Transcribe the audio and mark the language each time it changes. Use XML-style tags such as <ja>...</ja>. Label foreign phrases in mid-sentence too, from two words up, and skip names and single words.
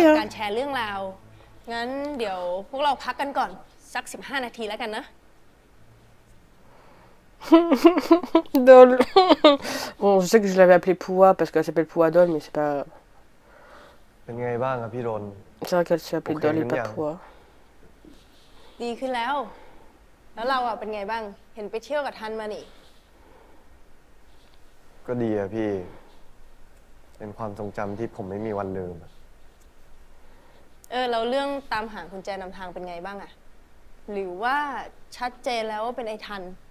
<th>สำหรับ</th> <fr>hein.</fr> <th>การแชร์เรื่องราว งั้นเดี๋ยวพวกเราพักกันก่อน สัก 15 นาทีแล้วกันนะ</th> <fr>Dol. Bon, je sais que je l'avais appelée Poua parce qu'elle s'appelle Poua Dol, mais c'est pas.</fr> <th>เป็นไงบ้างครับพี่รน</th> <fr>C'est vrai qu'elle s'appelle Ok, Dol et bien. pas Poua.</fr> <th>ดีขึ้นแล้ว แล้วเราอ่ะเป็นไงบ้าง เห็นไปเที่ยวกับทันมานี่ ก็ดีอะพี่ เป็นความทรงจำที่ผมไม่มีวันลืมอะ เราเรื่องตามหากุญแจนำทางเป็นไงบ้างอะหรือว่าชัดเจนแล้วว่าเป็นไอ้ทัน</th>